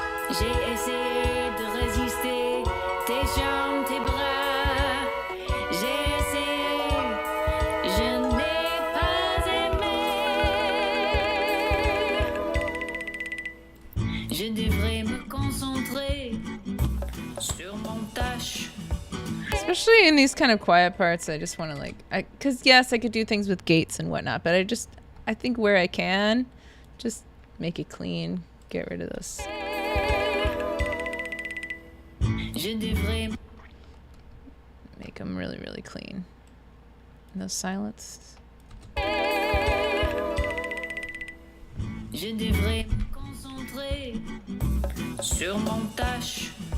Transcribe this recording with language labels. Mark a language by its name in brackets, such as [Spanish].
[French] J'ai essayé de résister, tes jambes, tes bras. J'ai essayé, je n'ai pas aimé. Je devrais me concentrer sur mon tâche. [English] Especially in these kind of quiet parts, I just want to like, because yes, I could do things with gates and whatnot, but I think where I can, just make it clean, get rid of those. Make them really, really clean. And those silence. [French] Je devrais me concentrer sur mon tâche.